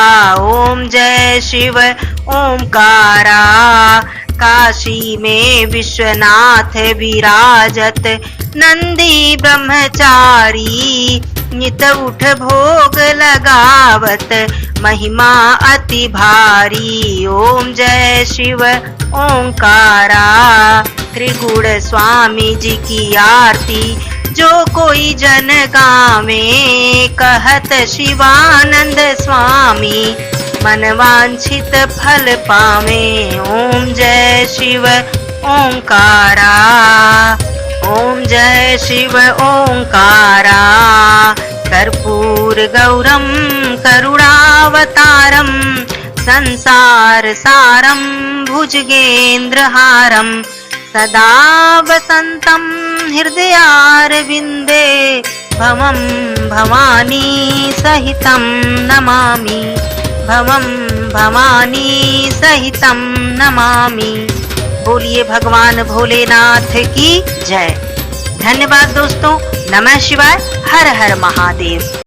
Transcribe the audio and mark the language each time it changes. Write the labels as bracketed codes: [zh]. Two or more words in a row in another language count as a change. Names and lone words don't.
[hi] ओम जय शिव ओंकारा। काशी में विश्वनाथ विराजत, नंदी ब्रह्मचारी। नित उठ भोग लगावत महिमा अति भारी। ओम जय शिव ओंकारा। त्रिगुण स्वामी जी की आरती जो कोई जन गावे, कहत शिवानंद स्वामी मन वांछित फल पावे। ओम जय शिव ओंकारा। ओम जय शिव ओंकारा। [sa] कर्पूर गौरम करुणावतारम संसार सारम भुजगेन्द्रहारम सदा वसंतम हृदयारविंदे भवम भवानी सहितं नमामि। भवम भवानी सहितं नमामि। [hi] बोलिए भगवान भोलेनाथ की जय। धन्यवाद दोस्तों। नमः शिवाय। हर हर महादेव।